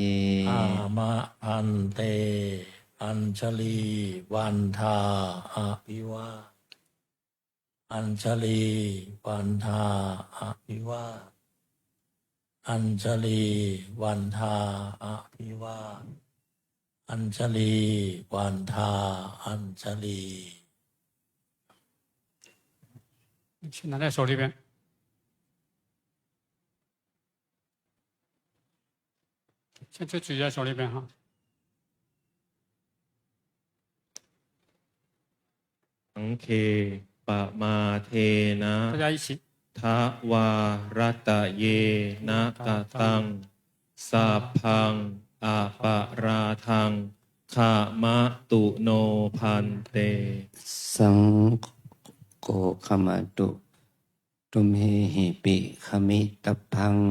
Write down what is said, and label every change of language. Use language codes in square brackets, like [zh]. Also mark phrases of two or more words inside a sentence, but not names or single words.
[pi] อามะพันเต อัญชลีวันทาอภิวาอัญชลีวันทาอภิวาอัญชลีวันทาอภิวาอัญชลีวันทาอัญชลี [zh] 先拿在手里边。先就举在手里边哈。 [pi] สังเคปะมาเทนะ [zh] 大家一起， [pi] ทวารัตเยนะกะตังสัพพังอาปะราทังขามะตุโนพันเต สังโฆขมาตุตุมเหหิปิขมิตพัง